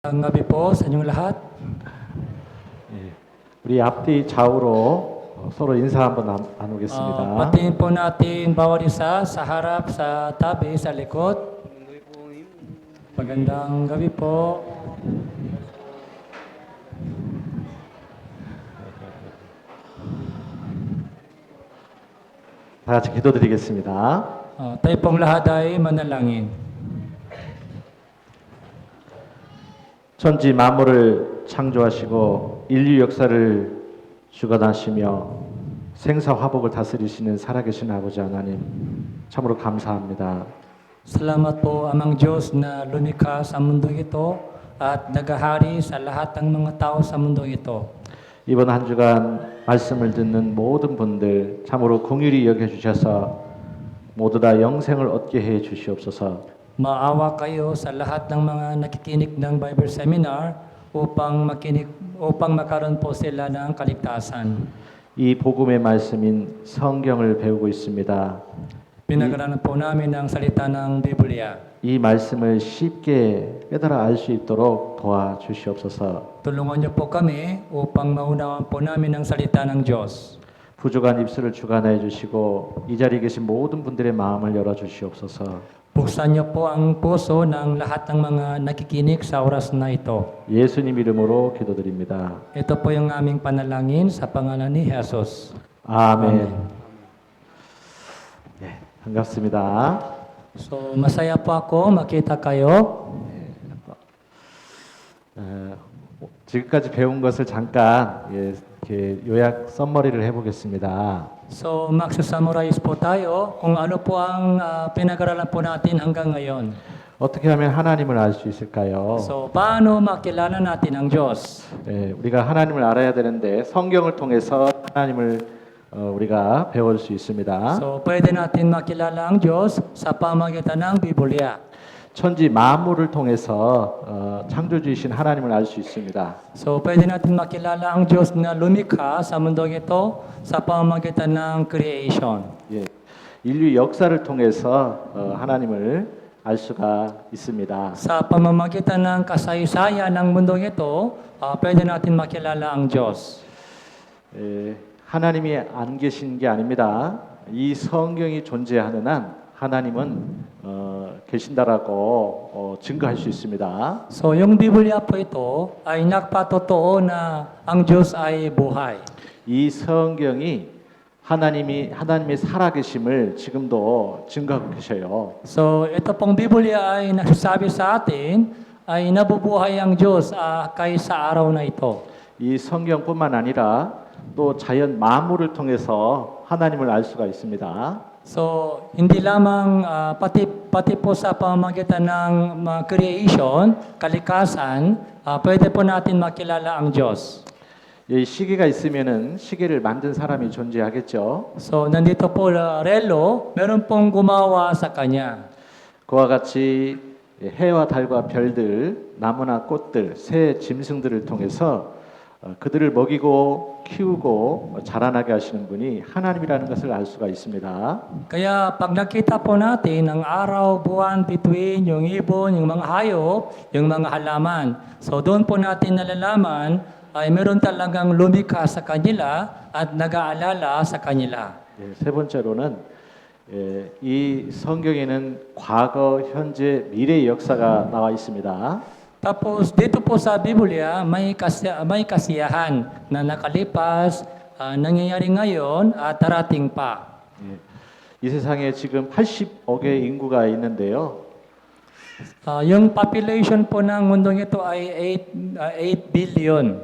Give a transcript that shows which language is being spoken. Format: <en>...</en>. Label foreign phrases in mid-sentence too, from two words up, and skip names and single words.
<tl>Ang gabi po sa inyong lahat.</tl> <ko>예, 우리 앞뒤 좌우로 서로 인사 한번 나누겠습니다.</ko> <tl>Patingin po natin bawat isa sa harap, sa tabi, sa likod. Magandang gabi po.</tl> <ko>다 같이 기도드리겠습니다.</ko> <tl>Tayo pong lahat ay manalangin.</tl> <ko>천지 만물을 창조하시고 인류 역사를 주관하시며 생사화복을 다스리시는 살아계신 아버지 하나님 참으로 감사합니다.</ko> <tl>Salamat po amang Diyos na lumikha sa mundong ito at naghahari sa lahat ng mga tao sa mundong ito.</tl> <ko>이번 한 주간 말씀을 듣는 모든 분들 참으로 긍휼히 여겨주셔서 모두 다 영생을 얻게 해 주시옵소서.</ko> <tl>Maawa kayo sa lahat ng mga nakikinig ng Bible Seminar upang magkaroon po sila ng kaligtasan.</tl> <ko>이 복음의 말씀인 성경을 배우고 있습니다.</ko> <tl>Pinag-aralan po namin ang salita ng Biblia.</tl> <ko>이 말씀을 쉽게 깨달아 알 수 있도록 도와주시옵소서.</ko> <tl>Tulungan niyo po kami upang maunawaan po namin ang salita ng Diyos.</tl> <ko>부족한 입술을 주관해 주시고 이 자리에 계신 모든 분들의 마음을 열어 주시옵소서.</ko> <tl>Buksan niyo po ang puso ng lahat ng mga nakikinig sa oras na ito.</tl> <ko>예수님 이름으로 기도드립니다.</ko> <tl>Ito po yung aming panalangin sa pangalan ni Jesus.</tl> <ko>아멘. 네, 반갑습니다.</ko> <tl>So, masaya po ako makita kayo.</tl> <ko>지금까지 배운 것을 잠깐 이렇게 요약 썸머리를 해보겠습니다.</ko> <tl>So, magsusummarize po tayo kung ano po ang pinag-aralan po natin hanggang ngayon.</tl> <ko>어떻게 하면 하나님을 알 수 있을까요?</ko> <tl>So, paano makilala natin ang Diyos?</tl> <ko>우리가 하나님을 알아야 되는데 성경을 통해서 하나님을 우리가 배울 수 있습니다.</ko> <tl>So, pwede natin makilala ang Diyos sa pamagitan ng Biblia.</tl> <ko>천지 만물을 통해서 창조주이신 하나님을 알 수 있습니다.</ko> <tl>So, pwede natin makilala ang Diyos na lumikha sa mundong ito sa pamagitan ng creation.</tl> <ko>예, 인류 역사를 통해서 하나님을 알 수가 있습니다.</ko> <tl>Sa pamamagitan ng kasaysayan ng mundong ito, pwede natin makilala ang Diyos.</tl> <ko>하나님이 안 계신 게 아닙니다. 이 성경이 존재하는 한 하나님은 계신다라고 증거할 수 있습니다.</ko> <tl>So, yung Biblia po ito ay nagpatotoo na ang Diyos ay buhay.</tl> <ko>이 성경이 하나님의 살아계심을 지금도 증거하고 계셔요.</ko> <tl>So, ito pong Biblia ay nagsasabi sa atin ay nabubuhay ang Diyos kaysa araw na ito.</tl> <ko>이 성경뿐만 아니라 또 자연 만물을 통해서 하나님을 알 수가 있습니다.</ko> <tl>So, hindi lamang pati po sa pamamagitan ng creation, kalikasan, pwede po natin makilala ang Diyos.</tl> <ko>이 시계가 있으면은 시계를 만든 사람이 존재하겠죠.</ko> <tl>So, nandito po relo, meron pong gumawa sa kanya.</tl> <ko>그와 같이 해와 달과 별들, 나무나 꽃들, 새 짐승들을 통해서 그들을 먹이고 키우고 자라나게 하시는 분이 하나님이라는 것을 알 수가 있습니다.</ko> <tl>Kaya pag nakita po natin ang araw, buwan, bituin, yung ibon, yung mga hayop, yung mga halaman, so doon po natin nalalaman ay meron talagang lumikha sa kanila at nag-aalala sa kanila.</tl> <ko>세 번째로는 이 성경에는 과거, 현재, 미래의 역사가 나와 있습니다.</ko> <tl>Tapos dito po sa Biblia may kasiyahan na nakalipas, nangyayari ngayon at darating pa.</tl> <ko>이 세상에 지금 80억의 인구가 있는데요.</ko> <tl>Yung population po ng mundong ito ay 8 billion.</tl>